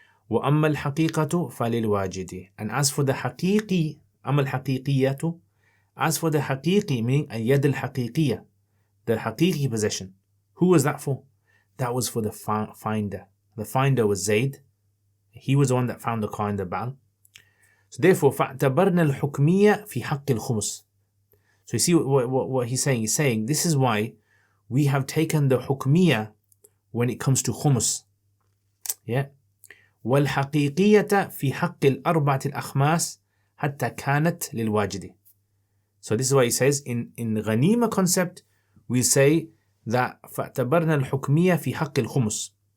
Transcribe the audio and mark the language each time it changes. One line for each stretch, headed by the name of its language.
Arabic: وَأَمَّا الْحَقِيقَةُ فَلِلْوَاجِدِ.
English: And as for the haqiqi,
Arabic: أَمَّا الْحَقِيقِيَّةُ,
English: as for the haqiqi, meaning
Arabic: اليد الحقيقية,
English: the haqiqi possession, who was that for? That was for the finder. The finder was Zayd. He was the one that found the car in the battle. So therefore,
Arabic: فَاعْتَبَرْنَا الْحُكْمِيَّةِ فِي حَقِّ الْخُمُسِ.
English: So you see what he's saying? He's saying this is why we have taken the hukmiyah when it comes to khumus.
Arabic: Yeah. وَالْحَقِيقِيَّةَ فِي حَقِّ الْأَرْبَعَةِ الْأَخْمَاسِ حَتَّى كَانَتْ لِلْوَاجِدِ.
English: So this is why he says in ghanima concept, we say that
Arabic: فَاعْتَبَرْنَا الْحُكْمِيَّةِ فِي حَقِّ الْخُمُسِ.